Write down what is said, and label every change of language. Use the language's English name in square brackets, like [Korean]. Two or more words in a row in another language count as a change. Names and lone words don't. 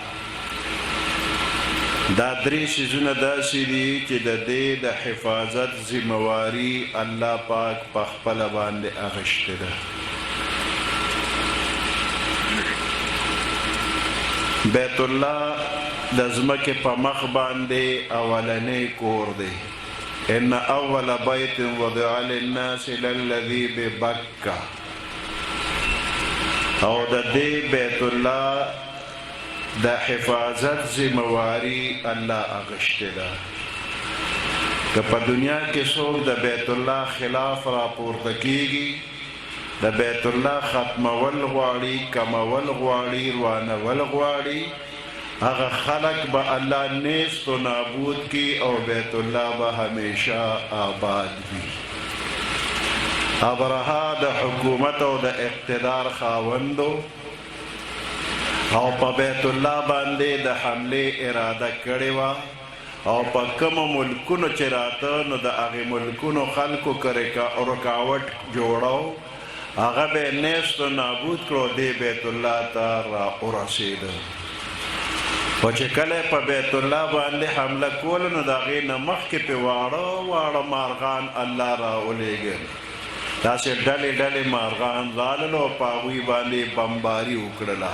[Pashto] دا درې سیزونه داسې دي چې د دې د حفاظت ذمواري الله پاک په خپله باندې اخیستې ده. بیت الله د ځمکې په مخ باندې اولنی کور دی. [Arabic] ان اول بیت وضع للناس للذي ببکه. [Pashto] او د دې بیت الله د حفاظت ذمواري الله اخیستې ده. که په دنیا کې څوک د بیت الله خلاف راپورته کیږي، د بیت الله ختمول غواړي، کمول غواړي، روانول غواړي، هغه خلق به الله نیست و نابود کی او بیت الله به همیشه آباد وي. ابرهه د حکومت او د اقتدار خاوندو او په بیت الله باندې د حمله اراده کړې وه او په کومو ملکونو چې راته نو د هغې ملکونو خلکو رکاوټ جوړو، هغه به نیست و نابود کړو، دې بیت الله ته را ورسېده. خو چې کله په بیت الله باندې حمله کوله نو د هغې نه مخکې پې واړه واړه مارغان الله را ولېږل. داسې ډلې ډلې مارغان رالل او په هغوی باندې بمباري وکړله.